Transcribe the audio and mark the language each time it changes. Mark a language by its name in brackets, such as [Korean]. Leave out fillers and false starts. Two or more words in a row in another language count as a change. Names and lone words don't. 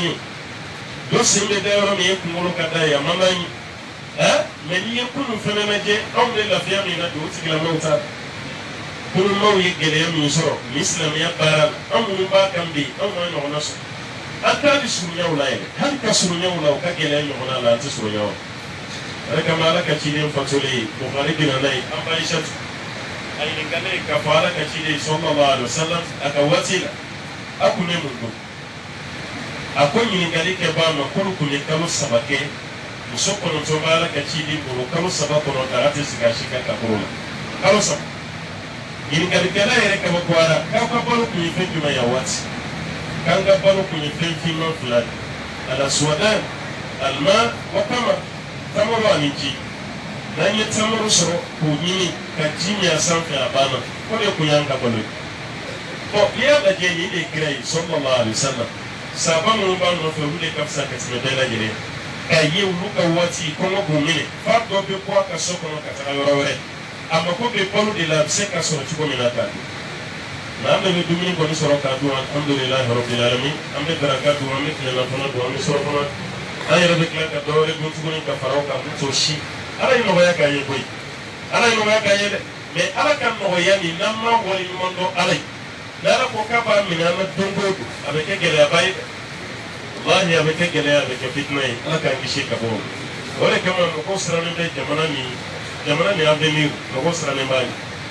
[Bambara] ye dɔ sen bɛ da yɔrɔ min e kunkolo ka da ye a man d'an ye mais n'i ye kunun fɛnɛ lajɛ anw bɛ lafiya min na bi o tigilamɔgɔw t'a la kunun maaw ye gɛlɛya min sɔrɔ ni silamɛya baara la an minnu b'a kan bi anw ma ɲɔgɔnna sɔrɔ an t'a di surunyaw la yɛrɛ hali ka surunyaw la o ka gɛlɛya ɲɔgɔnna la an tɛ surunyaw la o de kama ala ka ciden fatolen ye Buhari bɛ na n'a ye an ba Aishatu a ɲininka ne ye k'a fɔ ala ka ciden [Arabic] صلى الله عليه وسلم [Bambara] a ka waati la a kun ye mun don a ko ɲininkali kɛ b'a ma k'olu kun ye kalo 3 kɛ muso 9 b'a ala ka ciden bolo kalo 3 kɔnɔ daga tɛ sigi a si ka kaburu la kalo 3 ɲininkalikɛla yɛrɛ kabakoyara k'aw ka balo kun ye fɛn jumɛn ye a waati k'an ka balo kun ye fɛn finman 2 de [Arabic] الأسودان الماء و تمر [Bambara] tamaro ani ji n'an ye tamaro sɔrɔ k'o ɲini ka ji min a sanfɛ a banna o de kun y'an ka balo ye n'i y'a lajɛ nin de kira ye [Arabic] صلى الله عليه وسلم [Bambara] sahaba minnu b'a nɔfɛ olu de ka fisa ka tɛmɛ bɛɛ lajɛlen k'a ye olu ka waati kɔngɔ b'u minɛ fa dɔ bɛ bɔ a ka so kɔnɔ ka taga yɔrɔ wɛrɛ a mako bɛ balo de la a bɛ se ka sɔrɔ cogo min na k'a dun nka an bɛɛ bɛ dumuni kɔni sɔrɔ k'a dun [Arabic] الحمد لله رب العالمين [Bambara] an bɛ daraka dun an bɛ tilelafana dun an bɛ surafana an yɛrɛ bɛ tila ka dɔ wɛrɛ dun tuguni ka fara o kan an bɛ t'o si ala ye nɔgɔya k'a ye koyi ala ye nɔgɔya k'a ye dɛ mais ala ka nɔgɔya nin n'an ma waleɲuman dɔn ala ye n'ala ko k'a b'a minɛ an na don o don a bɛ kɛ gɛlɛyaba ye dɛ wallahi a bɛ kɛ gɛlɛya a bɛ kɛ fitina ye ala k'an kisi ka bɔ o de kama mɔgɔw sirannen bɛ jamana ni avenir mɔgɔw sirannen b'a ye